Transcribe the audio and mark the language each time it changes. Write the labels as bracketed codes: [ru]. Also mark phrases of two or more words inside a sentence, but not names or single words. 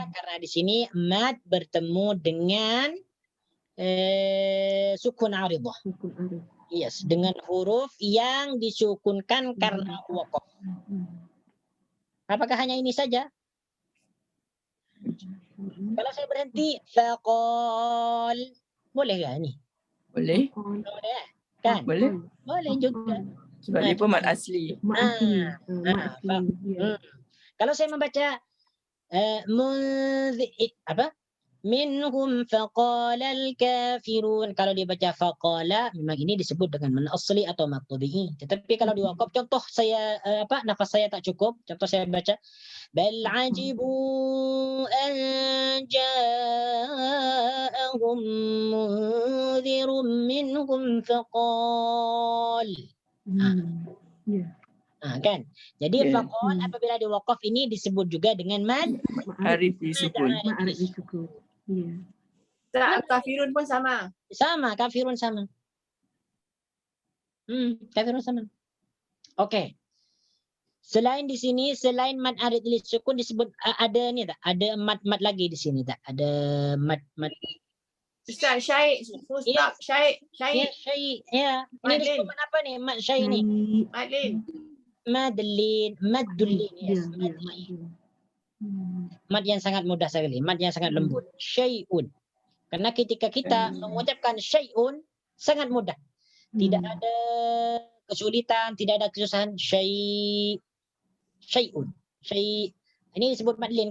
[ms] Karena di sini mad bertemu dengan sukun aridah. Yes, dengan huruf yang disukunkan karena waqaf. Apakah hanya ini saja? Kalau saya berhenti faqal, boleh enggak ini? Boleh? Boleh kan? Boleh? Boleh juga. Sebab dia pun mad asli. Kalau saya membaca [ar] منهم فقال الكافرون, [ms] kalau dibaca faqala memang ini disebut dengan mad asli atau mad tabi'i. Tetapi kalau diwaqaf, contoh saya nafas saya tak cukup, contoh saya baca [ar] بل عجبوا أن جاءهم منذر منهم فقال. [ms] Kan? Jadi faqal apabila diwaqaf ini disebut juga dengan mad Arid disukun. Tak, kafirun pun sama. Sama, kafirun sama. Kafirun sama. Okey. Selain di sini, selain mad arid lisukun disebut ada ni tak? Ada mad lagi di sini tak? Ada mad. Ustaz Syahid, Ustaz Syahid. Ya, syai. Ya. Ini disebut mad apa ni? Mad syai ni. Madlin. Madlin, maddulin. Yes, madlin. Mad yang sangat mudah sekali, mad yang sangat lembut. Syai'un. Karena ketika kita mengucapkan syai'un sangat mudah. Tidak ada kesulitan, tidak ada kesusahan. Syai'un. Ini disebut madlin.